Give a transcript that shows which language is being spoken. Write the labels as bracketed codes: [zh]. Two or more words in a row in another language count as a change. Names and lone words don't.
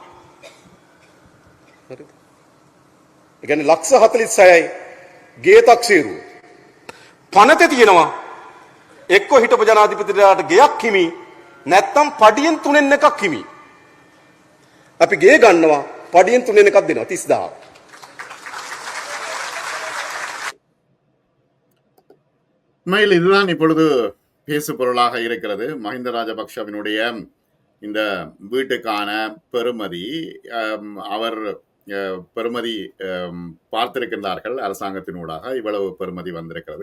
[si] හරිද? ඒ කියන්නේ ලක්ෂ 46යි ගේ තක්සේරු. පනතේ තියෙනවා එක්ක හිටපු ජනාධිපතිලාට ගෙයක් හිමි නැත්තම් පඩියෙන් 3න් එකක් හිමි. අපි ගේ ගන්නවා පඩියෙන් 3න් එකක් දෙනවා 30000. [ta] உண்மையில் இதுதான் இப்பொழுது பேசு பொருளாக இருக்கிறது. மஹிந்த ராஜபக்ஷவினுடைய இந்த வீட்டுக்கான பெறுமதி, அவர் பெறுமதி பார்த்திருக்கின்றார்கள் அரசாங்கத்தினூடாக இவ்வளவு பெறுமதி வந்திருக்கிறது.